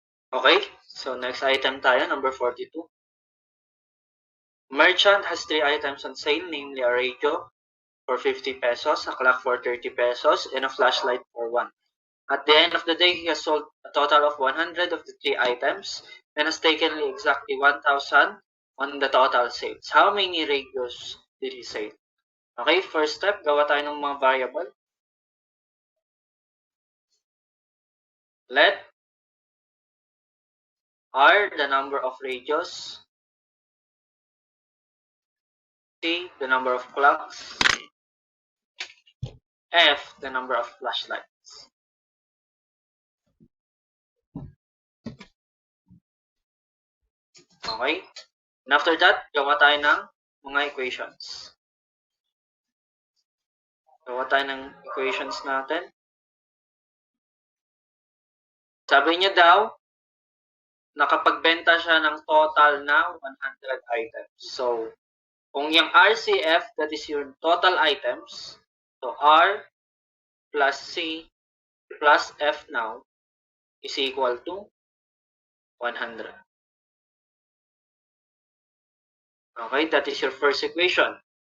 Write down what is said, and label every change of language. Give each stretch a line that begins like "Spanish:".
English: Okay, so next item tayo, number 42. Merchant has 3 items on sale, namely a radio for 50 pesos, a clock for 30 pesos, and a flashlight for 1. At the end of the day, he has sold a total of 100 of the 3 items and has taken exactly 1,000 on the total sales. How many radios did he sell?
Filipino: Okay,
English: first step,
Filipino: gawa tayo ng mga variable.
English: Let R the number of radios, C the number of clocks, F the number of flashlights. Okay? And after that, gawa tayo ng mga equations.
Filipino: Gawa tayo ng equations natin. Sabi niya daw, nakapagbenta siya ng total na 100 items.
English: So, kung yung RCF, that is your total items, so R plus C plus F now is equal to 100. Okay, that is your first equation.